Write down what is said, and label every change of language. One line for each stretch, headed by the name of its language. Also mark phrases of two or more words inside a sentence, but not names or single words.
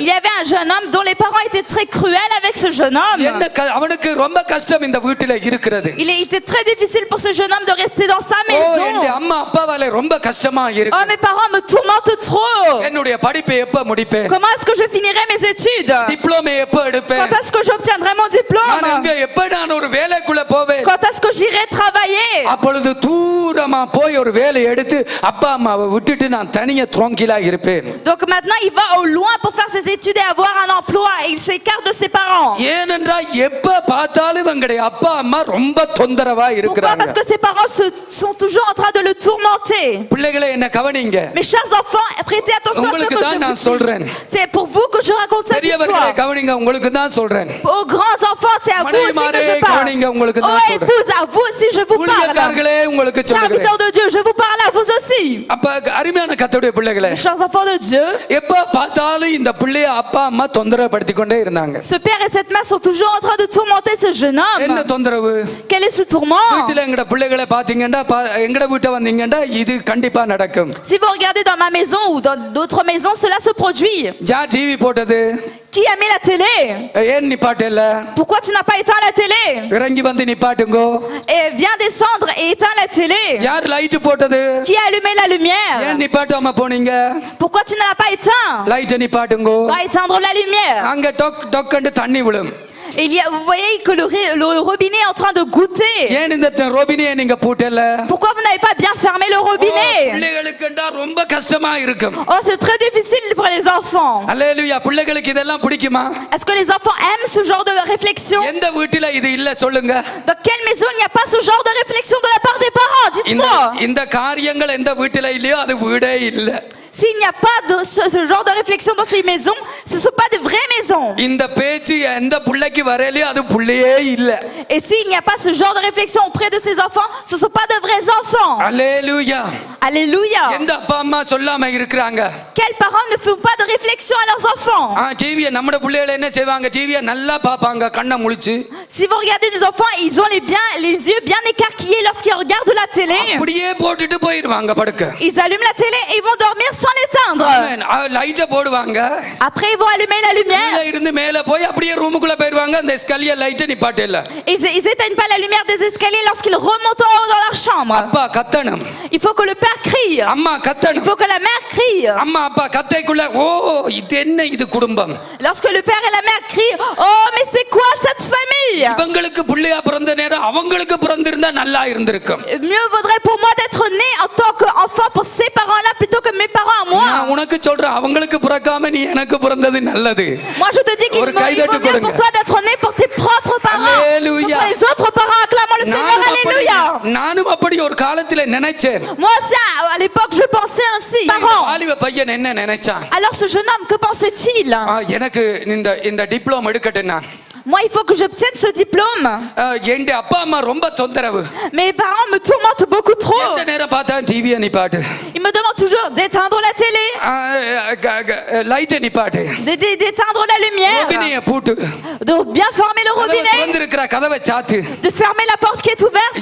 French: Il y avait un jeune homme dont les parents étaient très cruels avec ce jeune homme.
Tamil: அவனுக்கு ரொம்ப கஷ்டம் இந்த வீட்டில இருக்கிறது.
French: Il était très difficile pour ce jeune homme de rester dans sa ஓ maison.
Tamil: என் அம்மா அப்பாவால ரொம்ப கஷ்டமா இருக்கு.
French: Oh, mes parents me tourmentent trop.
Tamil: என்னுடைய படிப்பை எப்ப முடிப்பேன்?
French: Comment est-ce que je finirai mes études?
Tamil: டிப்ளோமே எப்ப எடுப்பேன்?
French: Quand est-ce que j'obtiendrai mon diplôme?
Tamil: நான் எங்க எப்ப நான் ஒரு வேலைக்குள்ள போவேன்?
French: Quand est-ce que j'irai travailler?
Tamil: அப்பொழுது தூரமா போய் ஒரு வேலை எடுத்து அப்பா அம்மாவை விட்டுட்டு நான் தனியா துரோங்கிலா இருப்பேன்.
French: Donc maintenant il va au loin pour faire ses études et avoir un emploi et il s'écarte de ses parents.
Tamil: ஏனென்றா எப்ப பார்த்தாலும் எங்களுடைய அப்பா அம்மா ரொம்ப தொந்தரவா
French: Pourquoi?
Tamil: இருக்கிறாங்க.
French: Parce que ses parents sont toujours en train de le tourmenter.
Tamil: பிள்ளைகளே என்ன கவனிங்க.
French: Mes chers enfants, prêtez attention à ce
Tamil: உங்களுக்கு
French: que
Tamil: தான் நான்
French: je vous
Tamil: சொல்றேன்.
French: dis. C'est pour vous que je raconte cette
Tamil: பெரியவர்களே
French: histoire.
Tamil: கவனிங்க, உங்களுக்கு தான் சொல்றேன்.
French: Aux grands enfants, c'est à vous aussi que je
Tamil: கவனிங்க,
French: parle.
Tamil: உங்களுக்கு
French: Aux
Tamil: தான் சொல்றேன்.
French: épouses, à vous aussi je vous parle.
Tamil: ஊழியக்காரர்களே உங்களுக்கு சொல்றேன்.
French: Serviteurs de Dieu, je vous parle à vous aussi. prie.
Tamil: அப்ப அருமையான கர்த்தருடைய பிள்ளைகளே,
French: Mes chers enfants de Dieu,
Tamil: எப்ப பார்த்தாலும் இந்த பிள்ளைய அப்பா அம்மா தொந்தரவுப்படுத்தி கொண்டே இருந்தாங்க.
French: ce père et cette mère sont toujours en train de tourmenter ce jeune homme.
Tamil: என்ன தொந்தரவு?
French: Quel est ce tourment?
Tamil: வீட்டுல எங்கட பிள்ளைகளை பாத்தீங்கன்னா எங்கட வீட்டை வந்தீங்கன்னா இது கண்டிப்பா நடக்கும்.
French: Si vous regardez dans ma maison ou dans d'autres maisons, cela se produit.
Tamil: யார் டிவி போட்டது?
French: Qui a mis la télé?
Tamil: ஏன் நிப்பாட்டல?
French: Pourquoi tu n'as pas éteint la télé?
Tamil: இறங்கி வந்து நிப்பாட்டுங்கோ.
French: Et viens descendre et éteins la télé.
Tamil: யார் லைட் போட்டது?
French: Qui a allumé la lumière?
Tamil: ஏன் நிப்பாட்டாம போனீங்க?
French: Pourquoi tu ne l'as pas éteint?
Tamil: லைட் நிப்பாட்டுங்கோ.
French: Va éteindre la lumière.
Tamil: அங்க டொக் டொக்கண்டு தண்ணி விழும்.
French: Vous voyez que le robinet est en train de goûter.
Tamil: ஏன் இந்த ரோபினியை நீங்க பூட்டல?
French: Pourquoi vous n'avez pas bien fermé le robinet?
Tamil: பிள்ளைகளுக்குண்டா ரொம்ப கஷ்டமா இருக்கும்.
French: Oh, c'est très difficile pour les enfants.
Tamil: அல்லேலூயா. பிள்ளைகளுக்கு இதெல்லாம் பிடிக்குமா?
French: Est-ce que les enfants aiment ce genre de réflexion?
Tamil: எந்த வீட்டில இது இல்ல சொல்லுங்க?
French: Dans quelle maison il n'y a pas ce genre de réflexion de la part des parents? Dites-moi.
Tamil: இந்த காரியங்கள் எந்த வீட்டில இல்லையோ அது வீடே இல்ல.
French: S'il n'y a pas de ce genre de réflexion dans ces maisons, ce ne sont pas de vraies maisons.
Tamil: இந்த பேச்சு எந்த புள்ளைக்கு வரலையோ அது புள்ளையே இல்ல.
French: Et s'il n'y a pas ce genre de réflexion auprès de ces enfants, ce ne sont pas de vrais enfants.
Tamil: அல்லேலூயா.
French: Alléluia.
Tamil: எந்த அப்பா அம்மா சொல்லாம இருக்கிறாங்க?
French: Quels parents ne font pas de réflexion à leurs enfants?
Tamil: டிவியை நம்ம பிள்ளைகளை என்ன செய்வாங்க? டிவியை நல்லா பாப்பாங்க கண்ணை முழிச்சு.
French: Si vous regardez des enfants, ils ont les yeux bien écarquillés lorsqu'ils regardent la télé.
Tamil: அப்படியே போட்டுட்டு போயிடுவாங்க படுக்க.
French: Ils allument la télé et ils vont dormir sans l'éteindre.
Tamil: ஆமென். லைட்ட போடுவாங்க.
French: Après ils vont allumer la lumière.
Tamil: மேல இருந்து மேல போய் அப்படியே ரூமுக்குள்ள போயிடுவாங்க. அந்த எஸ்கலிய லைட்ட நிப்பாட்டல.
French: Ils éteignent pas la lumière des escaliers lorsqu'ils remontent en haut dans leur chambre.
Tamil: அப்பா கத்தணும்.
French: Il faut que le père crie.
Tamil: அம்மா
French: Il
Tamil: கத்தணும்.
French: faut que la mère crie.
Tamil: அம்மா அப்பா கத்தைக்குள்ள ஓ இது என்ன இது குடும்பம்?
French: Lorsque le père et la mère crient, oh mais c'est quoi cette famille?
Tamil: இவங்களுக்கு பிள்ளையா பிறந்த நேரம் அவங்களுக்கு பிறந்திருந்தா நல்லா இருந்திருக்கும்.
French: Mieux vaudrait pour moi d'être né en tant qu'enfant pour ces parents-là plutôt que mes parents à moi.
Tamil: நான் உனக்கு சொல்றேன் அவங்களுக்கு பிறக்காம நீ எனக்கு பிறந்தது நல்லது.
French: Moi je te dis qu'il vaut mieux pour toi d'être né pour tes propres parents. Alléluia. Pour les autres parents acclamons le Seigneur. Alléluia.
Tamil: நானும் அப்படி ஒரு காலத்துல நினைச்சேன்.
French: Moi aussi à l'époque je pensais ainsi.
Tamil: வாலிப பையன் என்ன நினைச்சான்?
French: Alors ce jeune homme que pensait-il?
Tamil: எனக்கு இந்த டிப்ளோமா எடுக்கட்டேன் நான்.
French: Moi, il faut que j'obtienne ce diplôme.
Tamil: எங்க அப்பா அம்மா ரொம்ப தொந்தரவு.
French: Mes parents me tourmentent beaucoup trop.
Tamil: எந்த நேரம் பார்த்தா டிவியை நிப்பாட்டு.
French: Ils me demandent toujours d'éteindre la télé.
Tamil: லைட்டை நிப்பாட்டு.
French: D'éteindre la lumière.
Tamil: ரோபினியை பூட்டு.
French: De bien fermer le robinet.
Tamil: திறந்திருக்கிற கதவை சாத்து.
French: De fermer la porte qui est ouverte.